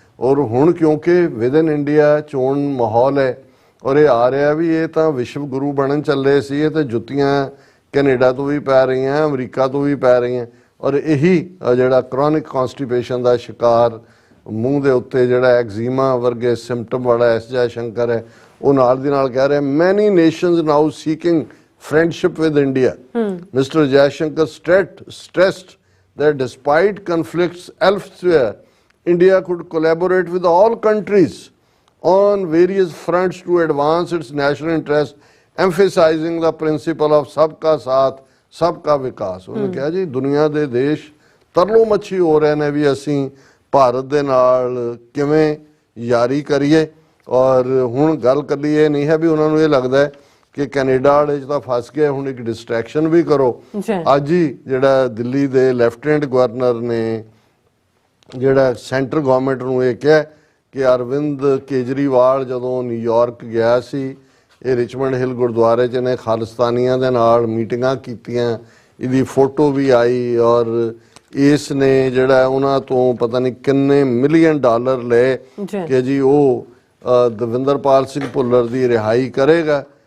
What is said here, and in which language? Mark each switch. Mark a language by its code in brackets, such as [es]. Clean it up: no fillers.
[pa] ਔਰ ਹੁਣ ਕਿਉਂਕਿ ਵਿਦਨ ਇੰਡੀਆ ਚੋਣ ਮਾਹੌਲ ਹੈ ਔਰ ਇਹ ਆ ਰਿਹਾ ਵੀ ਇਹ ਤਾਂ ਵਿਸ਼ਵ ਗੁਰੂ ਬਣਨ ਚੱਲੇ ਸੀ, ਇਹ ਤਾਂ ਜੁੱਤੀਆਂ ਕੈਨੇਡਾ ਤੋਂ ਵੀ ਪੈ ਰਹੀਆਂ, ਅਮਰੀਕਾ ਤੋਂ ਵੀ ਪੈ ਰਹੀਆਂ। ਔਰ ਇਹੀ ਜਿਹੜਾ ਕ੍ਰੋਨਿਕ ਕੌਨਸਟੀਪੇਸ਼ਨ ਦਾ ਸ਼ਿਕਾਰ ਮੂੰਹ ਦੇ ਉੱਤੇ ਜਿਹੜਾ ਐਗਜ਼ੀਮਾ ਵਰਗੇ ਸਿੰਪਟਮ ਵਾਲਾ S ਜੈਸ਼ੰਕਰ ਹੈ ਉਹ ਨਾਲ ਦੀ ਨਾਲ ਕਹਿ ਰਿਹਾ [en] Many nations now seeking friendship with India. Mr. Jaishankar stressed that despite conflicts elsewhere, India could collaborate with all countries on various fronts to advance its national interest, emphasizing the principle of [hi] सबका साथ सबका विकास। उन्होंने कहा [pa] जी दुनिया ਦੇ ਦੇਸ਼ ਤਰਲੋ ਮੱਛੀ ਹੋ ਰਹੇ ਨੇ ਵੀ ਅਸੀਂ ਭਾਰਤ ਦੇ ਨਾਲ ਕਿਵੇਂ ਯਾਰੀ ਕਰੀਏ। ਔਰ ਹੁਣ ਗੱਲ ਕੱਲੀ ਇਹ ਨਹੀਂ ਹੈ ਵੀ ਉਹਨਾਂ ਨੂੰ ਇਹ ਲੱਗਦਾ ਹੈ ਕਿ ਕੈਨੇਡਾ ਵਾਲੇ 'ਚ ਤਾਂ ਫਸ ਗਏ, ਹੁਣ ਇੱਕ ਡਿਸਟਰੈਕਸ਼ਨ ਵੀ ਕਰੋ। ਅੱਜ ਹੀ ਜਿਹੜਾ ਦਿੱਲੀ ਦੇ ਲੈਫਟੀਨੈਂਟ ਗਵਰਨਰ ਨੇ ਜਿਹੜਾ ਸੈਂਟਰ ਗਵਰਨਮੈਂਟ ਨੂੰ ਇਹ ਕਿਹਾ ਕਿ ਅਰਵਿੰਦ ਕੇਜਰੀਵਾਲ ਜਦੋਂ ਨਿਊਯਾਰਕ ਗਿਆ ਸੀ ਇਹ ਰਿਚਮੰਡ ਹਿੱਲ ਗੁਰਦੁਆਰੇ 'ਚ ਨੇ ਖਾਲਿਸਤਾਨੀਆਂ ਦੇ ਨਾਲ ਮੀਟਿੰਗਾਂ ਕੀਤੀਆਂ, ਇਹਦੀ ਫੋਟੋ ਵੀ ਆਈ ਔਰ ਇਸ ਨੇ ਜਿਹੜਾ ਉਹਨਾਂ ਤੋਂ ਪਤਾ ਨਹੀਂ ਕਿੰਨੇ ਮਿਲੀਅਨ ਡਾਲਰ ਲਏ ਕਿ ਜੀ ਉਹ ਦਵਿੰਦਰਪਾਲ ਸਿੰਘ ਭੁੱਲਰ ਦੀ ਰਿਹਾਈ ਕਰੇਗਾ।